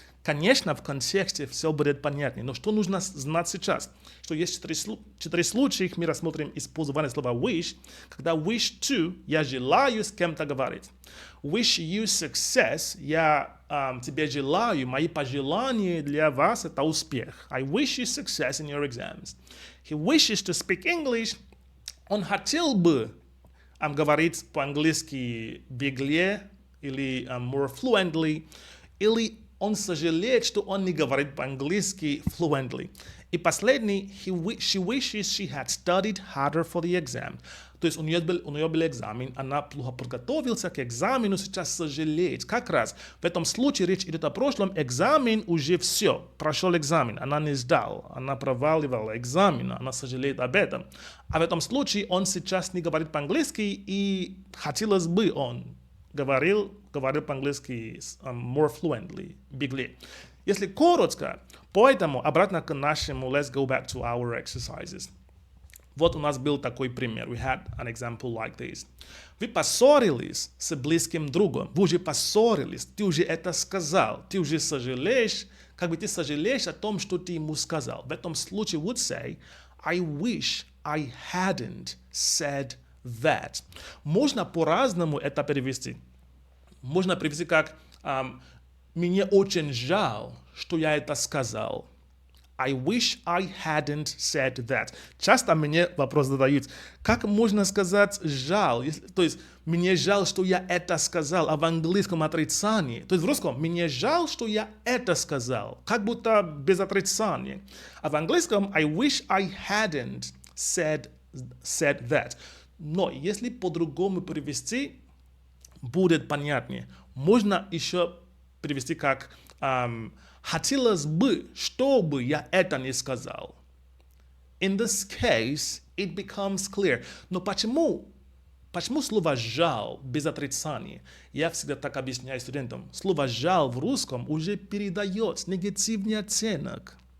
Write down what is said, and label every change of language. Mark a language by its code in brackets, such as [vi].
[ru] Конечно, в контексте все будет понятнее, но что нужно знать сейчас? Что есть четыре случая, мы рассмотрим использование слова wish. Когда wish to, я желаю с кем-то говорить. [en] Wish you success, [ru] я тебе желаю, мои пожелания для вас это успех. [en] I wish you success in your exams. He wishes to speak English. [ru] Он хотел бы говорить по-английски беглее или [en] more fluently, [ru] или он сожалеет, что он не говорит по-английски fluently. И последний, [en] she wishes she had studied harder for the exam. [ru] То есть у нее был экзамен, она плохо подготовилась к экзамену, сейчас сожалеет. Как раз в этом случае речь идет о прошлом, экзамен уже все, прошел экзамен, она не сдала, она проваливала экзамен, она сожалеет об этом. А в этом случае он сейчас не говорит по-английски, и хотелось бы он говорил по-английски [en] more fluently, [ru] беглее. Если коротко, поэтому обратно к нашему [en] let's go back to our exercises. [ru] Вот у нас был такой пример. [en] We had an example like this. [ru] Вы поссорились с близким другом. Вы уже поссорились. Ты уже это сказал. Ты уже сожалеешь, как бы ты сожалеешь о том, что ты ему сказал. В этом случае [en] would say, I wish I hadn't said that. [ru] Можно по-разному это перевести. Можно перевести как мне очень жаль, что я это сказал. [en] I wish I hadn't said that. [ru] Часто мне вопрос задают, как можно сказать жаль? То есть, мне жаль, что я это сказал, а в английском отрицание. То есть в русском, мне жаль, что я это сказал, как будто без отрицания. А в английском, [en] I wish I hadn't said that. [ru] Но если по-другому перевести, будет понятнее. Можно еще перевести как хотелось бы, чтобы я это не сказал. [en] In this case, it becomes clear. [ru] Но почему слово «жаль» без отрицания? Я всегда так объясняю студентам. Слово «жаль» в русском уже передает негативный оттенок.